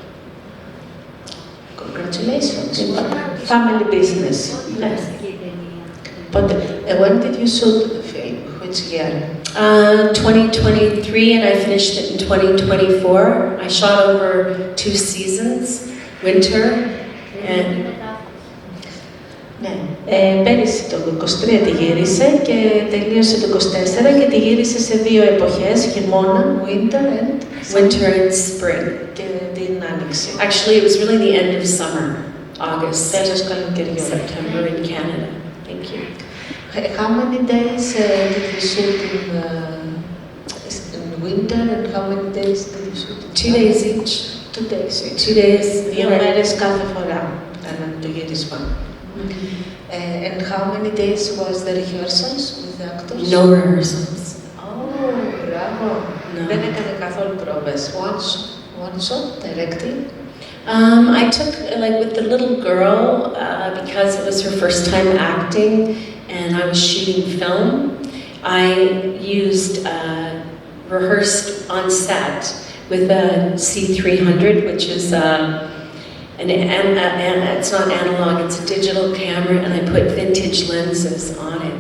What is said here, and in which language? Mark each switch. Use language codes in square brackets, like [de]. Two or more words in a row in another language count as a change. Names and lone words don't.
[en] Congratulations. Family business. Yes. But when did you shoot the film? Which year? 2023, and I finished it in 2024. I shot over 2 seasons, winter and... [el] Ναι, πέρυσι το 23 τη γύρισε και τελείωσε το 24 και τη γύρισε σε 2 εποχές, χειμώνα, [en] winter and spring. [el] Και την άνοιξη. [en] Actually, it was really the end of summer, August, [el] Τέλος καλοκαιριού. [en] September in Canada. Thank you. How many days did you shoot in winter and how many days did you shoot? 2 days each. 2 days each. 2 days. [el] 2 μέρες κάθε φορά ήταν το γύρισμα. [en] And how many days was the rehearsals with the actors? No rehearsals. Oh, bravo. No. [el] Δεν έκανε καθόλου πρόβες. [en] One shot directly? I took, like with the little girl, because it was her first time acting and I was shooting film, I used, rehearsed on set with a C300, which is it's not analog, it's a digital camera, and I put vintage lenses on it.